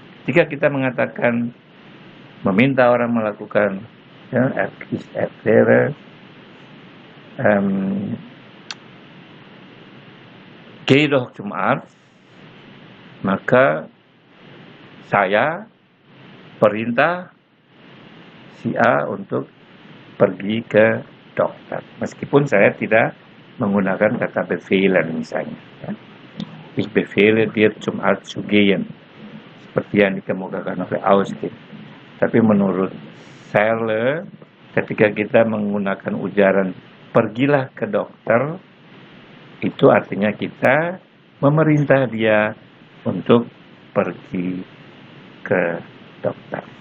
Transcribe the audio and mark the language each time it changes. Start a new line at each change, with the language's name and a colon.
Indonesian: Jika kita mengatakan meminta orang melakukan, ya,
German: erkläre, geh doch zum Arzt,
Indonesian: maka saya perintah si A untuk pergi ke dokter. Meskipun saya tidak menggunakan kata befehlen misalnya. Ya.
German: Ich befehle dir zum Arzt zu gehen.
Indonesian: Seperti yang dikemukakan oleh Austin. Tapi menurut Searle, ketika kita menggunakan ujaran pergilah ke dokter, itu artinya kita memerintah dia untuk pergi ke dokter.